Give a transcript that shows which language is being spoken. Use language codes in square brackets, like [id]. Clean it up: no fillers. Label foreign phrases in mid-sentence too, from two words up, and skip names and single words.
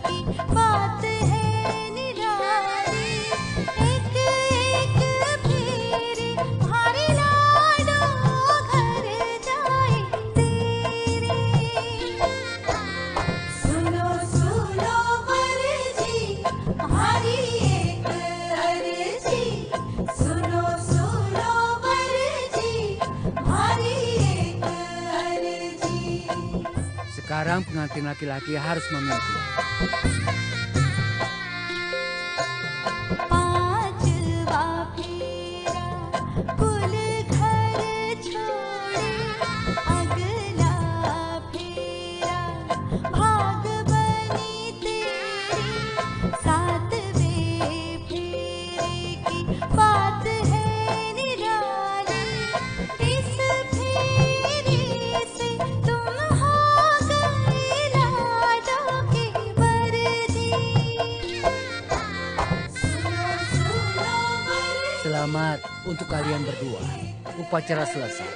[hi] बात है निराली एक एक फेरे भारी लाडो घर जाए तेरे सुनो सुनो वरजी हमारी एक अर्जी सुनो सुनो वरजी हमारी एक अर्जी [id] Sekarang pengantin laki-laki harus memimpin. [hi] पांचवा फेरा कुल घर छोड़े अगला फेरा भाग बनी तेरी सातवें फेरे की बात है निराली इस फेरे से तुम हो गए लाडों के वरदी [id] Selamat untuk kalian berdua. Upacara selesai.